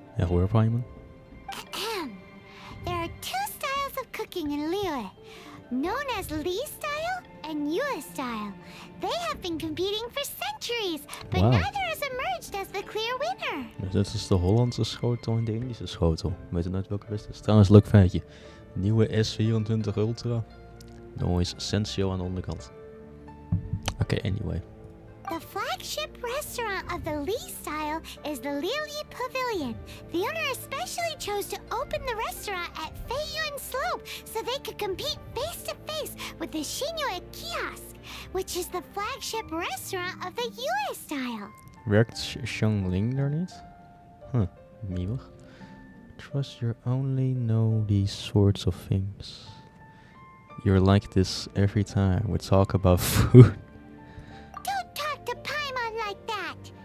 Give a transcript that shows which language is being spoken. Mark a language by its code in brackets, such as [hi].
[nl] Ja, hoor Paimon. [en] There are two styles of cooking in Liyue, known as Lee style and Yue style. They have been competing for centuries, but Wow. neither has emerged as the clear winner. [nl] Dus dit is de Hollandse schotel en de Indische schotel. Weet je nooit welke best is. Trouwens, leuk feitje. Nieuwe S24 Ultra. Noise Sensio aan de onderkant. Oké, anyway. [en] The flagship restaurant of the Lee style is the Liyue Pavilion. The owner especially chose to open the restaurant at Feiyun Slope so they could compete face to face with of the Shinyo Kiosk, which is the flagship restaurant of the US style. [nl] Werkt Xiangling daar niet? Huh, nieuwig. [en] Trust you only know these sorts of things. You're like this every time we talk about food. Don't talk to Paimon like that.